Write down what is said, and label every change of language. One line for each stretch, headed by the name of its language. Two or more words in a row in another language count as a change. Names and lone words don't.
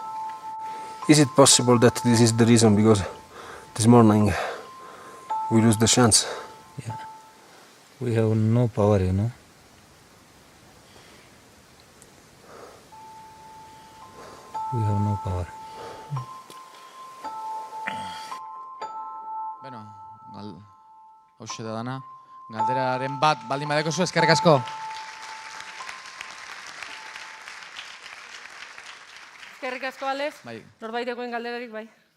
English: is it possible that this is the reason because this morning we lose the chance? Yeah, we have no power, you know. We have no power.
Basque: Bueno, hauxe da dana. Galderaren bat, baldin badeko zu, eskerrik asko. Eskerrik asko, Alex. Bai. Norbaitekoen galderarik, bai.